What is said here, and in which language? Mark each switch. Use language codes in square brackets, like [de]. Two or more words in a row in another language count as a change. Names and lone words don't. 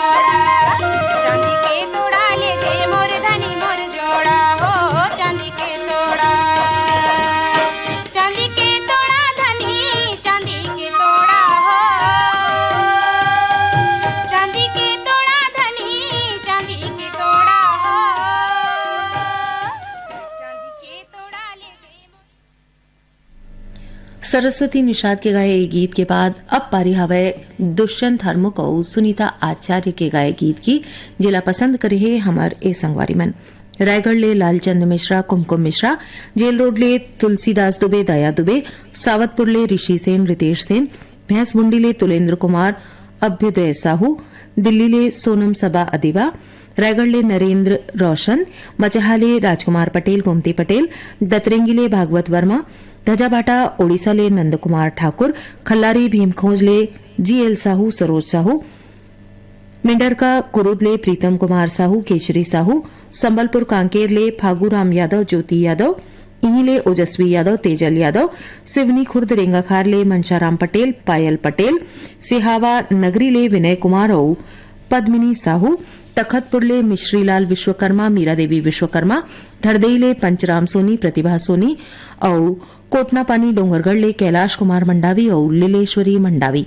[hne] तोड़ा ले दे मोर धनी मोर जोड़ा हो चांदी के तोड़ा धनी चांदी के तोड़ा हो चांदी के तोड़ा धनी चांदी के तोड़ा हो चांदी के तोड़ा ले दे। सरस्वती निषाद के गाए ये गीत के बाद अब पारी हवे दुष्यंत हरमुख और सुनीता आचार्य के गाए गीत की जिला पसंद करे है हमार ए संगवारी मन। रायगढ़ ले लालचंद मिश्रा कुमकुम मिश्रा, जेल रोड ले तुलसीदास दुबे दया दुबे, सावतपुर ले ऋषि सेन रितेश सेन, भैंस मुंडी ले तुलेंद्र कुमार अभ्युदय साहू, दिल्ली ले सोनम सबा अदिबा, रायगढ़ ले नरेंद्र रोशन, मचहा ले राजकुमार पटेल गोमती पटेल, दतरेंगी ले भागवत वर्मा, धजाबाटा ओडिशा ले नंद कुमार ठाकुर, खल्लारी भीमखोज ले जीएल साहू सरोज साहू, मिंडरका कुरुद ले प्रीतम कुमार साहू केशरी साहू, संबलपुर कांकेर ले फागूराम यादव ज्योति यादव, इही ले ओजस्वी यादव तेजल यादव, सिवनी खुर्द रेंगाखार ले मनशाराम पटेल पायल पटेल, सिहावा नगरी ले विनय कुमार और पद्मिनी साहू, तखतपुर ले मिश्रीलाल विश्वकर्मा मीरा देवी विश्वकर्मा, धरदेई ले पंचराम सोनी प्रतिभा सोनी और कोटना पानी डोंगरगढ़ ले कैलाश कुमार मंडावी और लीलेश्वरी मंडावी।